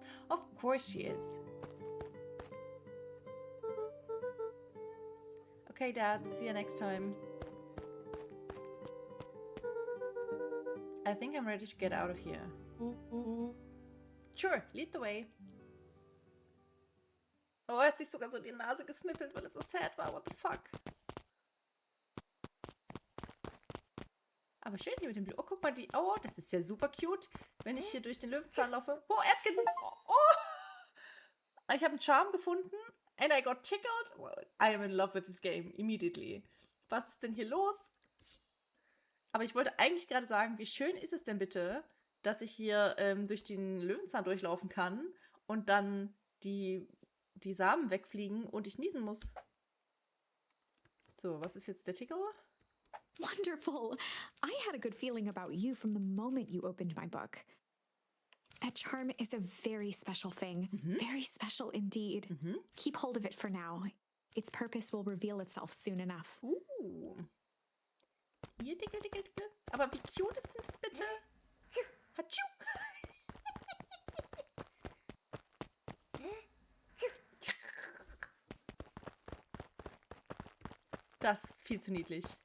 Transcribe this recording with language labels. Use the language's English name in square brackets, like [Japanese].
[English] Of course she is. Okay, Dad. See you next time. I think I'm ready to get out of here. Sure, lead the way. [German] Oh, er hat sich sogar so die Nase gesniffelt, weil er so sad war. [English] What the fuck? [German] Aber schön hier mit dem Blut. Oh, guck mal, die... Oh, das ist ja super cute, wenn ich hier durch den Löwenzahn laufe. Oh, er hat... Oh! Ich habe einen Charm gefunden. [English] And I got tickled. Well, I am in love with this game. [German] Immediately. Was ist denn hier los? Aber ich wollte eigentlich gerade sagen, wie schön ist es denn bitte, dass ich hier durch den Löwenzahn durchlaufen kann und dann die Samen wegfliegen und ich niesen muss. So, was ist jetzt der Tickle? [English] Wonderful. I had a good feeling about you from the moment you opened my book. That charm is a very special thing. Very special indeed. Keep hold of it for now. Its purpose will reveal itself soon enough. [German] Hier, Dickel, Dickel, Dickel. Aber wie cute ist denn das bitte? Hatschu! Das ist viel zu niedlich.